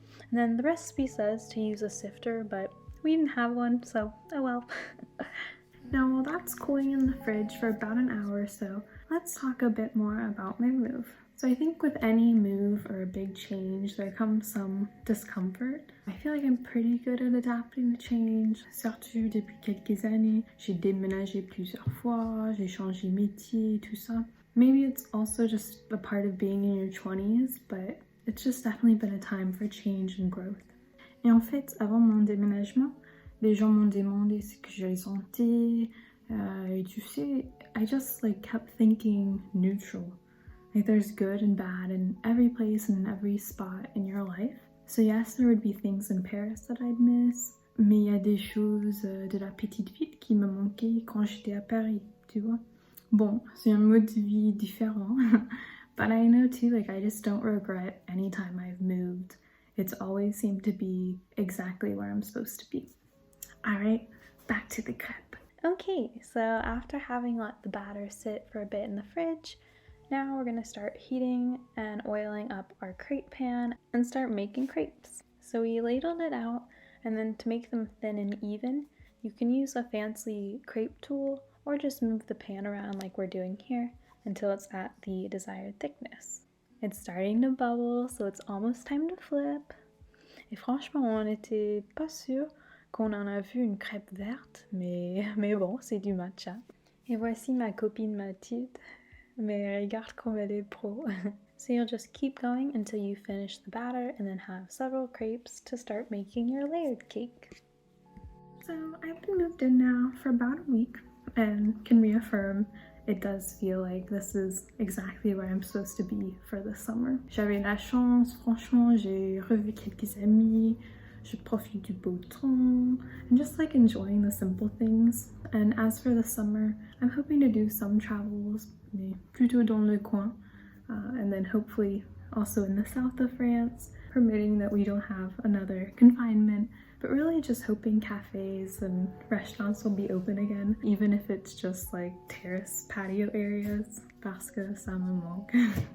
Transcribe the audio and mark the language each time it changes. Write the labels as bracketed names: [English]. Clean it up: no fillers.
[English] And then the recipe says to use a sifter, but we didn't have one, so oh well. Now while that's cooling in the fridge for about an hour or so, let's talk a bit more about my move. So I think with any move or a big change, there comes some discomfort. I feel like I'm pretty good at adapting to change, [French] surtout depuis quelques années. J'ai déménagé plusieurs fois, j'ai changé métier, tout ça. [English] Maybe it's also just a part of being in your 20s, but it's just definitely been a time for change and growth. [French] Et en fait, avant mon déménagement, les gens m'ont demandé ce que je ressentais, et tu sais, [English] I just kept thinking neutral. Like there's good and bad in every place and in every spot in your life. So yes, there would be things in Paris that I'd miss, [French] mais il y a des choses de la petite ville qui me manquaient quand j'étais à Paris, tu vois. Bon, c'est un mode de vie différent, [English] but I know too, I just don't regret any time I've moved. It's always seemed to be exactly where I'm supposed to be. Alright, back to the crepe. Okay, so after having let the batter sit for a bit in the fridge, now we're going to start heating and oiling up our crepe pan and start making crepes. So we ladled it out, and then to make them thin and even, you can use a fancy crepe tool or just move the pan around like we're doing here until it's at the desired thickness. It's starting to bubble, so it's almost time to flip. [French] Et franchement, on n'était pas sûr qu'on en a vu une crêpe verte, mais bon, c'est du matcha. Et voici ma copine Mathilde. Mais regarde comme elle est pro. [English] So you'll just keep going until you finish the batter and then have several crepes to start making your layered cake. So I've been moved in now for about a week and can reaffirm it does feel like this is exactly where I'm supposed to be for the summer. [French] J'avais la chance, franchement, j'ai revu quelques amis, je profite du beau temps, [English] and just enjoying the simple things. And as for the summer, I'm hoping to do some travels, [French] mais plutôt dans le coin, [English] and then hopefully also in the south of France, permitting that we don't have another confinement, but really just hoping cafes and restaurants will be open again, even if it's just terrace patio areas, [French] parce que ça me manque.